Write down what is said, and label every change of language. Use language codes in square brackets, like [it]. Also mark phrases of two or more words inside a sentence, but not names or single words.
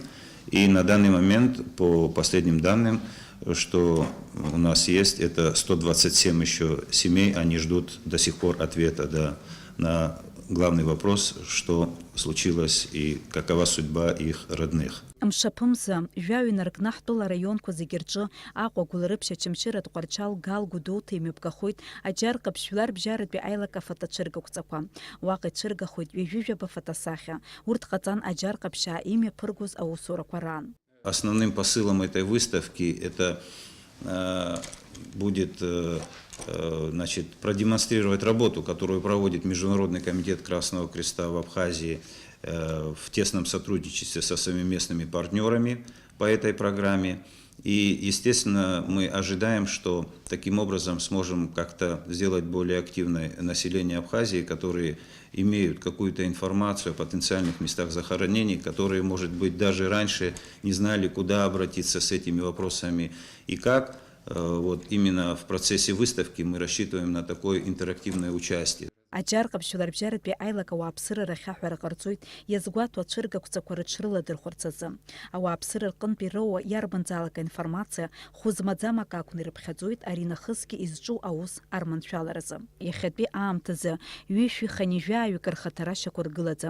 [ru] И на данный момент, по последним данным, что у нас есть, это 127 еще семей, они ждут до сих пор ответа на главный вопрос, что случилось и какова судьба их родных. [ab] Мшаԥымза жәаҩнаркны ҳтәыла араионқәа зегьы рҿы Аҟәа, Гәылрыԥшь, Очамчыра, Тҟәарчал, Гал, Гәдоуҭа имҩаԥгахоит аџьар ҟаԥшь жәларбжьаратәи аилак афотоцәыргақәҵақәа. Уаҟа ицәыргахоит ҩажәижәаба фотосахьа. Урҭ ҟаҵан аџьар ҟаԥшьаа имҩаԥыргоз аусурақәа раан. [ru] Основным посылом этой выставки это будет продемонстрировать работу, которую проводит Международный комитет Красного Креста в Абхазии в тесном сотрудничестве со своими местными партнерами по этой программе. И, естественно, мы ожидаем, что таким образом сможем как-то сделать более активное население Абхазии, которые имеют какую-то информацию о потенциальных местах захоронений, которые, может быть, даже раньше не знали, куда обратиться с этими вопросами и как. Вот именно в процессе выставки мы рассчитываем на такое интерактивное участие. [ab] Аџьар ҟаԥшь жәларбжьаратәи аилак ауааԥсыра рахьаҳәара ҟарҵоит иазгәаҭо ацәыргақәҵақәа рыҽрыладырхәарц азы. Ауааԥсыра рҟынтә ироуа иарбанзаалак аинформациа хәы-змаӡамак акәны ирыԥхьаӡоит ари нахысгьы изҿу аус арманшәаларазы. Иахьатәи аамҭазы ҩышәи-ханижәааҩык рхаҭара шьақәыргылаӡам.